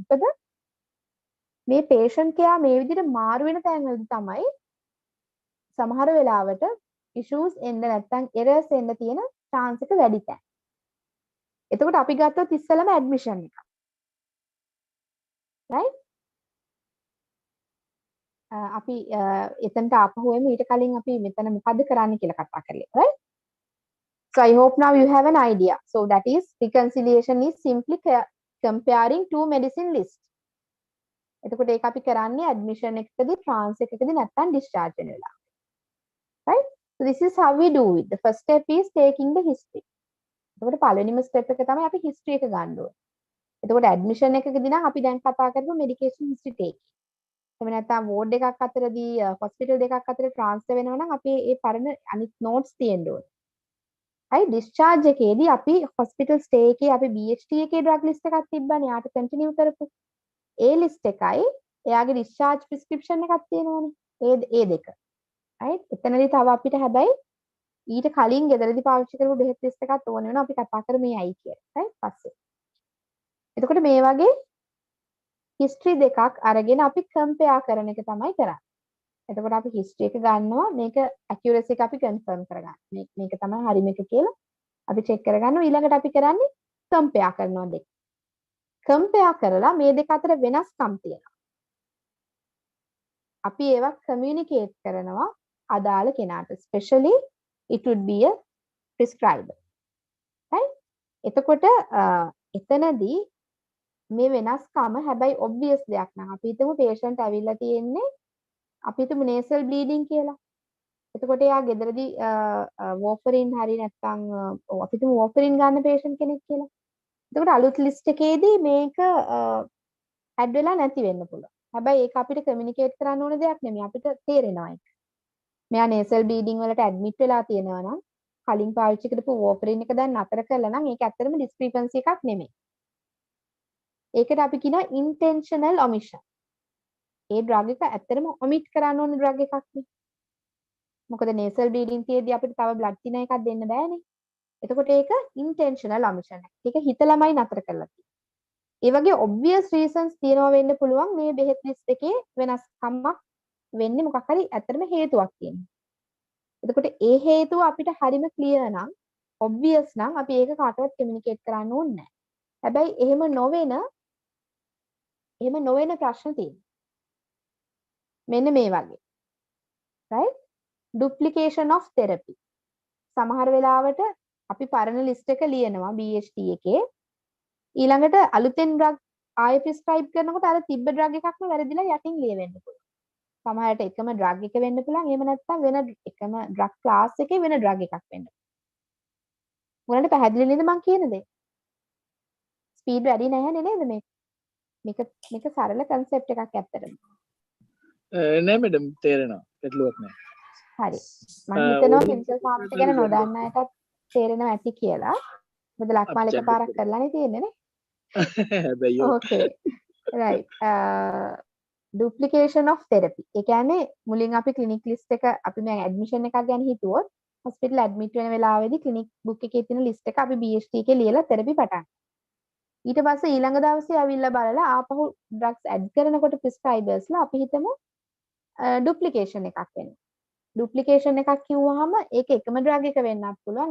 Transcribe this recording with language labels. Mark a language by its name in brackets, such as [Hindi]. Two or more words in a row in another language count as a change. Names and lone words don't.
[Sinhala] මොකද මේ [English] patient care [Sinhala] මේ විදිහට මාරු වෙන තැන්වලදී තමයි සමහර වෙලාවට issues එන්න නැත්නම් errors එන්න තියෙන chance එක වැඩි තැන්. එතකොට අපි ගත්තොත් ඉස්සෙල්ලාම admission එක. right? අපි එතනට ආපහු එමු. ඊට කලින් අපි මෙතන මොකද්ද කරන්න කියලා කතා කරලා. right? [English] So I hope now you have an idea. So that is reconciliation is simply comparing two medicine lists. [Sinhala] එතකොට ඒක අපි කරන්නේ admission එකකදී, transfer එකකදී නැත්නම් discharge වෙන වෙලාව. [English] right? So this is how we do it. The first step is taking the history. [Sinhala] එතකොට පළවෙනිම step එක තමයි අපි history එක ගන්න ඕනේ. එතකොට admission එකකදී නම් අපි දැන් කතා කරමු [English] medication history taking. [Sinhala] එහෙම නැත්නම් ward එකක් අතරදී hospital දෙකක් අතර transfer වෙනවා නම් අපි ඒ පරණ අනිත් notes තියෙන්න ඕනේ. හරි, discharge එකේදී අපි [English] hospital stay [Sinhala] එකේ අපි BHT එකේ [English] drug list [Sinhala] එකක් තිබ්බනේ. යාට continue කරපු ඒ list එකයි එයාගේ [English] discharge prescription [Sinhala] එකක් තියෙනවානේ. ඒ දෙක. right? එතනදී තව අපිට හැබැයි ඊට කලින් ගෙදරදී පාවිච්චි කරපු බෙහෙත් list එකක් ඕන වෙනවා. අපි කතා කරමු මේ අයි කියලා. right? පස්සේ. එතකොට මේ වගේ history දෙකක් අරගෙන අපි compare කරන එක තමයි කරන්නේ. එතකොට අපි history එක ගන්නවා, මේක accuracy එක අපි confirm කරගන්න. මේක තමයි හරි මේක කියලා අපි check කරගන්නවා. ඊළඟට අපි කරන්නේ compare කරනවා දෙක. compare කරලා මේ දෙක අතර වෙනස්කම් තියෙනවා. අපි ඒවා communicate කරනවා අදාළ කෙනාට. [English] especially it would be a prescriber. right? [Sinhala] එතකොට එතනදී මේ වෙනස්කම හැබැයි obvious දෙයක් නං අපි හිතමු patient ඇවිල්ලා තියෙන්නේ අපි හිතමු [English] nasal bleeding [Sinhala] කියලා. එතකොට එයා ගෙදරදී warfarin හරි නැත්නම් අපි හිතමු warfarin ගන්න patient කෙනෙක් කියලා. එතකොට අලුත් list එකේදී මේක add වෙලා නැති වෙන්න පුළුවන්. හැබැයි ඒක අපිට communicate කරන්න ඕන දෙයක් නෙමෙයි අපිට තේරෙනවා ඒක. මෙයා [English] nasal bleeding [Sinhala] වලට admit වෙලා තියෙනවා නම් කලින් පාවිච්චි කරපු warfarin එක දැන් නතර කළා නම් ඒක ඇත්තටම discrepancy එකක් නෙමෙයි. ඒකට අපි කියනවා [English] intentional omission. [Sinhala] ඒ drug එක ඇත්තටම omit කරන්න ඕන drug එකක් නේ. මොකද [English] nasal bleeding [Sinhala] තියේදී අපිට තව [English] blood thinner [Sinhala] එකක් දෙන්න බෑනේ. එතකොට ඒක [English] intentional omission [Sinhala] එකක්. ඒක හිතලමයි නතර කරලා තියෙන්නේ. ඒ වගේ obvious reasons තියෙනවා වෙන්න පුළුවන් මේ බෙහෙත් list එකේ වෙනස්කමක් වෙන්නේ මොකක් හරි ඇත්තටම හේතුවක් තියෙනවා. එතකොට ඒ හේතුව අපිට හරිම clear නම් obvious නම් අපි ඒක කාටවත් communicate කරන්න ඕනේ නැහැ. හැබැයි එහෙම නොවන ප්‍රශ්න තියෙනවා. මෙන්න මේ වගේ. right? [English] duplication of therapy. [Sinhala] සමහර වෙලාවට අපි පරණ list එක ලියනවා BHT එකේ. ඊළඟට අලුතෙන් drug ආයෙ prescribe කරනකොට අර තිබ්බ drug එකක්ම වැරදිලා යටින් ලියවෙන්න පුළුවන්. සමහරට එකම drug එක වෙන්න පුළුවන්. එහෙම නැත්නම් වෙන එකම [English] drug class [Sinhala] එකේ වෙන drug එකක් වෙන්න පුළුවන්. මොනවාට පැහැදිලි නේද මම කියන දේ? ස්පීඩ් වැඩි නැහැ නේද මේක? මේක සරල concept එකක් ඇත්තටම. නෑ මැඩම් තේරෙනවා. ගැටලුවක් නෑ. හරි. මම හිතනවා [English] chemical pharmacy [Sinhala] ගැන නොදන්න අයටත් තේරෙනවා ඇති කියලා. මොකද ලක්මාල එකපාරක් කරලානේ තියෙන්නේ නේ. හැබැයි [English] okay right duplication of therapy. [Sinhala] ඒ කියන්නේ මුලින් අපි [English] clinic list [Sinhala] එක අපි මේ admission එකක් ගැන හිතුවොත් hospital admit වෙන වෙලාවේදී [English] clinic book [Sinhala] එකේ තියෙන list එක අපි BHT එකේ ලියලා therapy පටන්. ඊට පස්සේ ඊළඟ දවසේ ආවිල්ලා බලලා ආපහු drugs add කරනකොට prescribersලා අපි හිතමු duplication එකක් වෙනවා. duplication එකක් කිව්වහම ඒක එකම drug එක වෙන්නත් පුළුවන්.